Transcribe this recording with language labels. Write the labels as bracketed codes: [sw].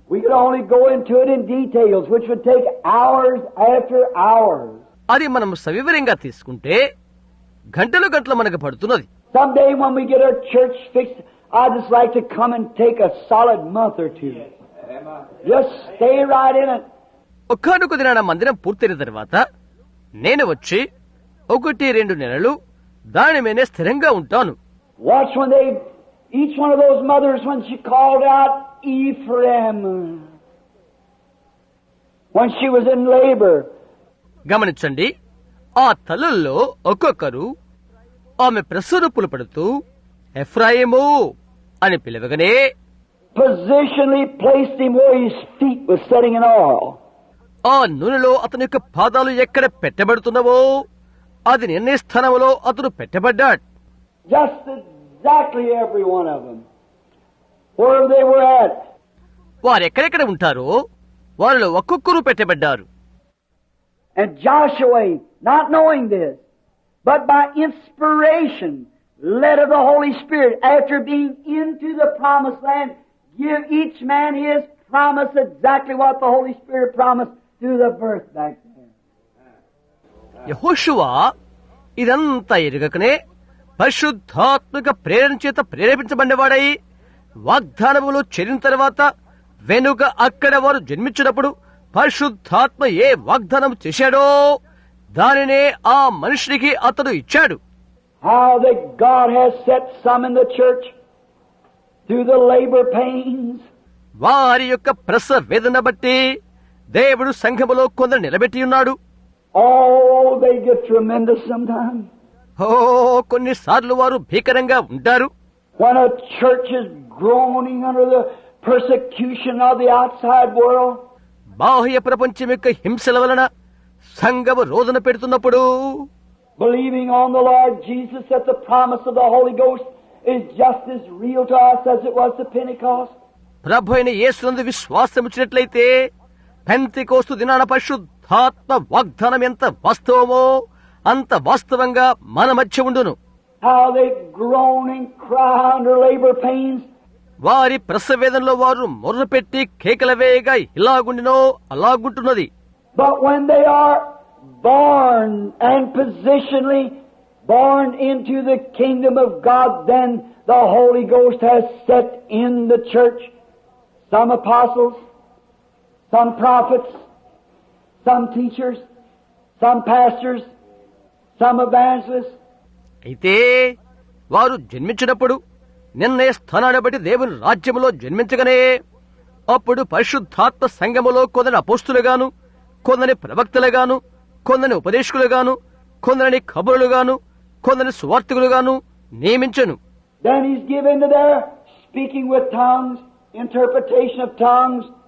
[en] We could only go into it in details, which would take hours after hours. [te] అది మనం సవివరంగా తీసుకుంటే గంటలు గంటలు మనకు పడుతున్నది. [en] Someday when we get our church fixed, I'd just like to come and take a solid month or two. Just stay right in it. [te] ఒక్కనొక దినాన మందిరం పూర్తయిన తర్వాత నేను వచ్చి 1-2 నెలలు దాని మీదే స్థిరంగా ఉంటాను. [en] Watch when each one of those mothers, when she called out Ephraim, when she was in labor. [te] గమనించండి, ఆ తల్లుల్లో ఒక్కొక్కరు ఆమె ప్రసూనపులు పడుతూ ఎఫ్రాయిము అని పిలవగానే [en] positionally placed him where his feet was setting in oil. [te] ఆ నూనెలో అతని యొక్క పాదాలు ఎక్కడ పెట్టబడుతున్నావో అది నిర్ణయ స్థానంలో అతను పెట్టబడ్డాడు. [en] Just exactly every one of them, where they were at. [te] వారు ఎక్కడెక్కడ ఉంటారో వారిలో ఒక్కొక్కరు పెట్టబడ్డారు. [en] And Joshua, not knowing this, but by inspiration, led of the Holy Spirit, after being into the promised land, give each man his promise, exactly what the Holy Spirit promised through the birth back there. [te] యెహోషువ ఇదంతా ఎరుగకనే పరిశుద్ధాత్మక ప్రేరణ చేత ప్రేరేపించబడినవాడై వాగ్దానములో చేరిన తర్వాత వెనుక అక్కడ వారు జన్మించినప్పుడు పరిశుద్ధాత్మ ఏ వాగ్దానం చేశాడో దానినే ఆ మనుషునికి అతడు ఇచ్చాడు. [en] How that God has set some in the church through the labor pains. [te] వారి యొక్క ప్రసవ వేదన బట్టి దేవుడు సంఘములో కొందరు నిలబెట్టి ఉన్నాడు. [en] Oh, they get tremendous sometimes. [te] కొన్నిసార్లు వారు భీకరంగా ఉంటారు. [en] When a church is groaning under the persecution of the outside world. [te] బాహ్య ప్రపంచం యొక్క హింసల వలన సంఘము రోదన పెడుతున్నప్పుడు [en] Believing on the Lord Jesus that the promise of the Holy Ghost is just as real to us as it was to Pentecost. [te] ప్రభు అయిన యేసునందు విశ్వాసం ఉంచినట్లయితే పెంతెకోస్తు దినాన పరిశుద్ధాత్మ వాగ్దానం ఎంత వాస్తవమో అంత వాస్తవంగా మన మధ్య ఉండును. [en] How they groan and cry under labor pains. [te] వారి ప్రసవేదనలో వారు మొర్ర పెట్టి కేకల వేయగా ఇలాగుండినో అలాగుంటున్నది. [en] But when they are born and positionally born into the kingdom of God, then the Holy Ghost has set in the church some apostles, some prophets, some teachers, some pastors, some evangelists. [te] అయితే వారు జన్మించినప్పుడు నిర్ణయ స్థానాన్ని బట్టి దేవుని రాజ్యములో జన్మించగానే అప్పుడు పరిశుద్ధాత్మ సంఘములో కొందరి అపోస్తులుగాను, కొందరి ప్రవక్తలుగాను, కొందరి ఉపదేశకులుగాను, కొందరిని కబురులుగాను, కొందరి సువార్తికులుగాను నియమించను. [en] Then he's given to their speaking with tongues, interpretation of tongues.